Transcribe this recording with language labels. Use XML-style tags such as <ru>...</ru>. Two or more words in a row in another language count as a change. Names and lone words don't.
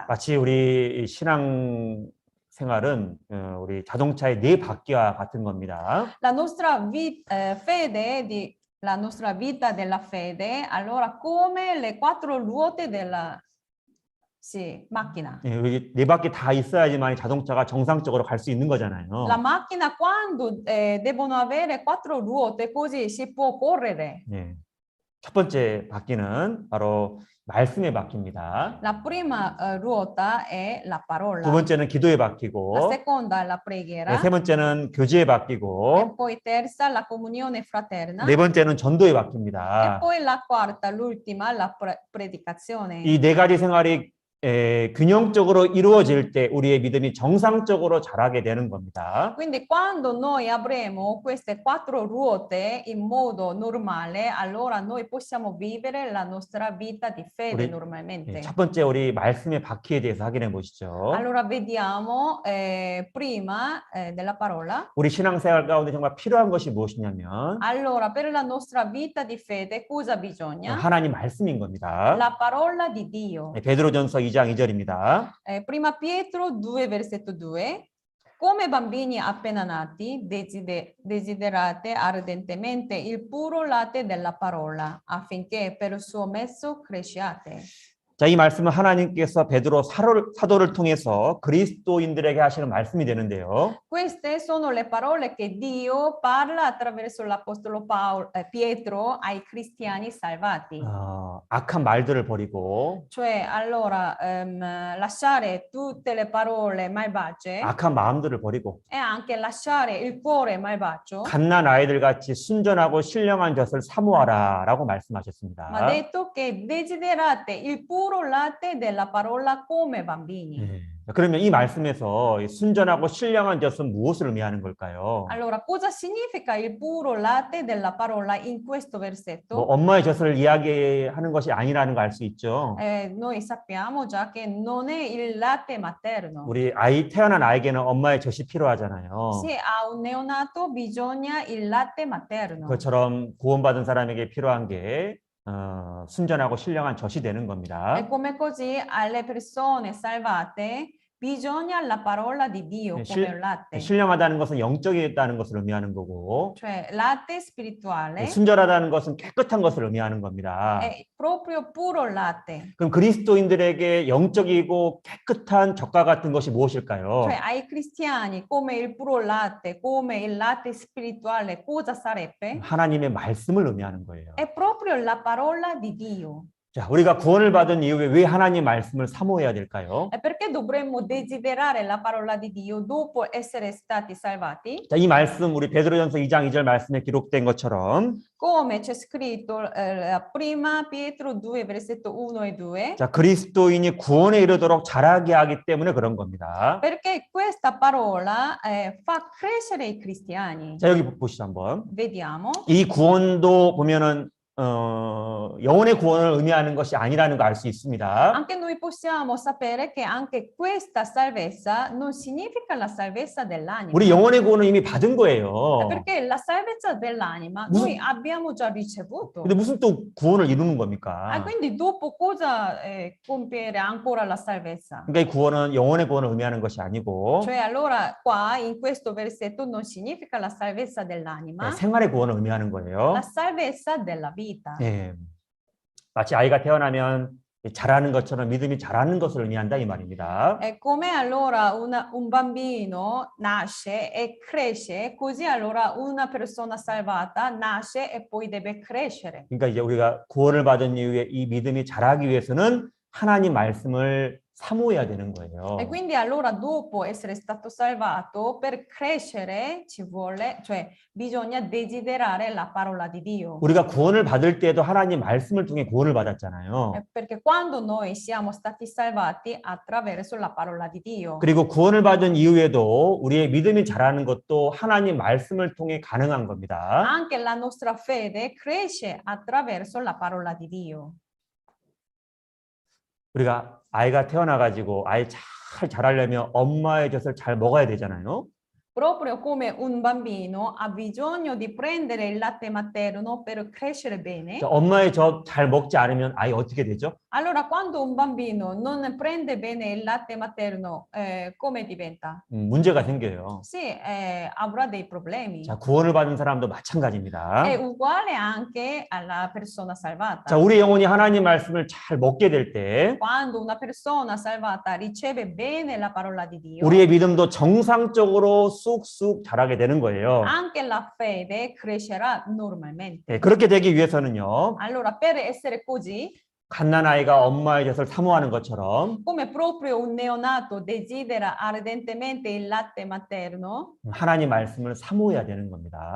<ko>마치 우리 신앙 생활은 우리 자동차의 네 바퀴와 같은 겁니다.</ko> <it>La nostra la nostra vita della fede, allora come le quattro ruote della macchina.</it> <ko>예, 여기 네 바퀴 다 있어야지만 자동차가 정상적으로 갈 수 있는 거잖아요.</ko> <it>La macchina quando devono avere quattro ruote così si può correre.</it> <ko>예. 첫 번째 바퀴는 바로 말씀의 바퀴입니다.</ko> <it>La prima ruota è la parola.</it> <ko>두 번째는 기도의</ko> <it>La</it> <ko>바퀴고,</ko> <it>seconda è la preghiera.</it> <ko>세 번째는 교제의</ko> <it>E</it> <ko>바퀴고,</ko> <it>poi terza la comunione fraterna.</it> <ko>네 번째는 전도의</ko> <it>E</it> <ko>바퀴입니다.</ko> <it>poi la quarta, l'ultima, la predicazione.</it> <ko>이 네 가지 생활이 균형적으로 이루어질 때 우리의 믿음이 정상적으로 자라게 되는 겁니다.</ko> <it>Quindi quando noi avremo queste quattro ruote in modo normale, allora noi possiamo vivere la nostra vita di fede</it> <ko>우리-</ko> <it>normalmente.</it> <ko>첫 번째 우리 말씀의 바퀴에 대해서 확인해 보시죠.</ko> <it>Allora vediamo prima della parola.</it> <ko>우리 신앙생활 가운데 정말 필요한 것이 무엇이냐면</ko> <it>Allora, per la nostra vita di fede cosa bisogna?</it> <ko>하나님 말씀인 겁니다.</ko> <it>La parola di Dio.</it> <ko>베드로전서 2장 2절입니다.</ko> <it>Prima Pietro 2, versetto 2. Come bambini appena nati, desiderate ardentemente il puro latte della parola, affinché per il suo mezzo cresciate.</it> <ko>자, 이 말씀은 하나님께서 베드로 사도를 통해서 그리스도인들에게 하시는 말씀이 되는데요.</ko> <it>Queste sono le parole che Dio parla attraverso l'apostolo Pietro ai cristiani salvati.</it> <ko>악한 말들을 버리고</ko> <it>Cioè, allora, lasciare tutte le parole malvagie</it> <ko>악한 마음들을 버리고</ko> <it>e anche lasciare il cuore malvagio.</it> <ko>갓난 아이들 같이 순전하고 신령한 젖을 사모하라라고 말씀하셨습니다.</ko> <it>Ma ha detto che desiderate il puro latte della parola come bambini.</it> <ko>네. 그러면 이 말씀에서 이 순전하고 신령한 젖은 무엇을 의미하는 걸까요?</ko> <it>Allora, cosa significa il puro latte della parola in questo</it> <ko>뭐</ko> <it>versetto?</it> <ko>엄마의 젖을 이야기하는 것이 아니라는 걸 알 수 있죠.</ko> <it>Noi sappiamo già che non è il latte materno.</it> <ko>우리 태어난 아이에게는 엄마의 젖이 필요하잖아요.</ko> <it>Se ha un neonato bisogna il latte materno.</it> <ko>그것처럼 구원받은 사람에게 필요한 게 순전하고 신령한 젖이 되는 겁니다.</ko> <it>E come così alle persone salvate bisogna la parola di Dio come un latte.</it> <ko>신령하다는 것은 영적이다는 것을 의미하는 거고,</ko> <it>Cioè latte spirituale</it> <ko>순전하다는 것은 깨끗한 것을 의미하는 겁니다.</ko> <it>è proprio puro latte.</it> <ko>그럼 그리스도인들에게 영적이고 깨끗한 젖과 같은 것이 무엇일까요?</ko> <it>Cioè ai cristiani come il puro latte, come il latte spirituale, cosa sarebbe?</it> <ko>하나님의 말씀을 의미하는 거예요.</ko> <it>È proprio la parola di Dio.</it> <ko>자, 우리가 구원을 받은 이후에 왜 하나님 말씀을 사모해야 될까요?</ko> <it>E perché dovremmo desiderare la parola di Dio dopo essere stati salvati?</it> <ko>자, 이 말씀 우리 베드로전서 2장 2절 말씀에 기록된 것처럼</ko> <it>Come c'è scritto prima Pietro 2, versetto 1 e 2.</it> <ko>자, 그리스도인이 구원에 이르도록 자라게 하기 때문에 그런 겁니다.</ko> <it>Perché questa parola fa crescere i cristiani.</it> <ko>자, 여기 보시죠 한번.</ko> <it>Vediamo.</it> <ko>이 구원도 보면은 영혼의 구원을 의미하는 것이 아니라는 거 알 수 있습니다.</ko> <it>Anche noi possiamo sapere che anche questa salvezza non significa la salvezza dell'anima.</it> <ko>우리 영혼의 구원을 이미 받은 거예요.</ko> <it>Perché la salvezza dell'anima</it> <ko>무슨-</ko> <it>noi abbiamo già ricevuto.</it> <ko>근데 무슨 또 구원을 이루는 겁니까?</ko> <it>Quindi dopo cosa compiere ancora la salvezza?</it> <ko>그러니까 이 구원은 영혼의 구원을 의미하는 것이 아니고</ko> <it>Cioè allora qua in questo versetto non significa la salvezza dell'anima,</it> <ko>생활의 구원을 의미하는 거예요.</ko> <it>la salvezza della vita.</it> <ko>예. 마치 아이가 태어나면 자라는 것처럼 믿음이 자라는 것을 의미한다 이 말입니다.</ko> <it>È come allora un bambino nasce e cresce, così allora una persona salvata nasce e poi deve crescere.</it> <ko>그러니까 이제 우리가 구원을 받은 이후에 이 믿음이 자라기 위해서는 하나님 말씀을 사모해야 되는 거예요.</ko> <it>E quindi allora dopo essere stato salvato, per crescere ci vuole, cioè bisogna desiderare la parola di Dio.</it> <ko>우리가 구원을 받을 때도 하나님 말씀을 통해 구원을 받았잖아요.</ko> <it>Perché quando noi siamo stati salvati attraverso la parola di Dio.</it> <ko>그리고 구원을 받은 이후에도 우리의 믿음이 자라는 것도 하나님 말씀을 통해 가능한 겁니다.</ko> <it>Anche la nostra fede cresce attraverso la parola di Dio.</it> <ko>우리가 아이가 태어나가지고 아이 잘 자라려면 엄마의 젖을 잘 먹어야 되잖아요.</ko> <it>Proprio come un bambino ha bisogno di prendere il latte materno per crescere bene.</it> <ko>엄마의 젖 잘 먹지 않으면 아이 어떻게 되죠?</ko> <it>Allora, quando un bambino non prende bene il latte materno, come diventa?</it> <ko>문제가 생겨요.</ko> <it>Sì, avrà dei problemi.</it> <ko>자, 구원을 받은 사람도 마찬가지입니다.</ko> <it>È uguale anche alla persona salvata.</it> <ko>자, 우리 영혼이 하나님 말씀을 잘 먹게 될 때</ko> <it>Quando una persona salvata riceve bene la parola di Dio,</it> <ko>우리의 믿음도 정상적으로 쑥쑥 자라게 되는 거예요.</ko> <it>anche la fede crescerà normalmente.</it> <ko>네, 그렇게 되기 위해서는요.</ko> <it>Allora, per essere così,</it> <ko>갓난아이가 엄마의 젖을 사모하는 것처럼</ko> <it>come proprio un neonato desidera ardentemente il latte materno,</it> <ko>하나님 말씀을 사모해야 되는 겁니다.</ko>